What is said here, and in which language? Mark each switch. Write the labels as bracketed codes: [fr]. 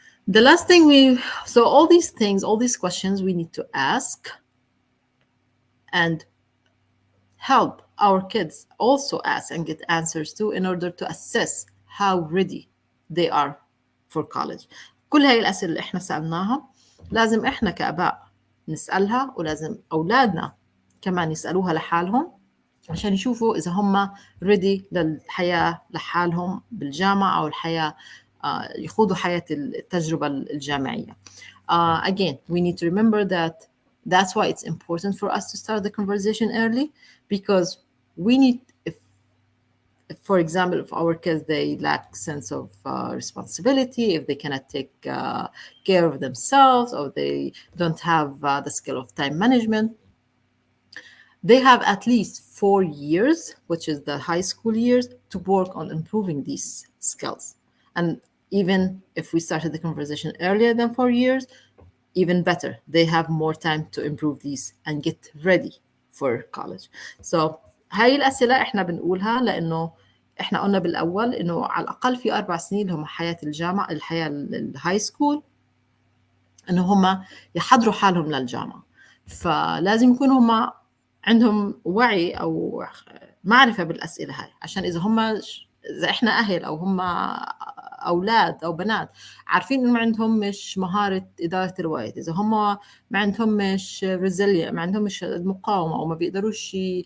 [en] The last thing all these questions we need to ask and help our kids also ask and get answers to in order to assess how ready they are for college. [ar] كل هاي الأسئلة اللي إحنا سألناها لازم إحنا كآباء نسألها، ولازم أولادنا كمان يسألوها لحالهم عشان يشوفوا إذا هم ready للحياة لحالهم بالجامعة أو الحياة يخوضوا حياة التجربة الجامعية. [en] Again, we need to remember that that's why it's important for us to start the conversation early, because we need, if for example, if our kids, they lack sense of responsibility, if they cannot take care of themselves, or they don't have the skill of time management, they have at least 4 years, which is the high school years, to work on improving these skills. And even if we started the conversation earlier than 4 years, even better. They have more time to improve these and get ready for college. [ar] So هاي الأسئلة إحنا بنقولها لأنه إحنا قلنا بالأول إنه على الأقل في 4 سنين هم حياة الجامعة، الحياة الهاي سكول، إنه هم يحضروا حالهم للجامعة. فلازم يكونوا هم عندهم وعي أو معرفة بالأسئلة هاي، عشان إذا إحنا أهل أو هم أولاد أو بنات عارفين إنه ما عندهم مش مهارة إدارة الوقت، إذا هم ما عندهم مش resilient، ما عندهم مش المقاومة، أو ما بيقدروش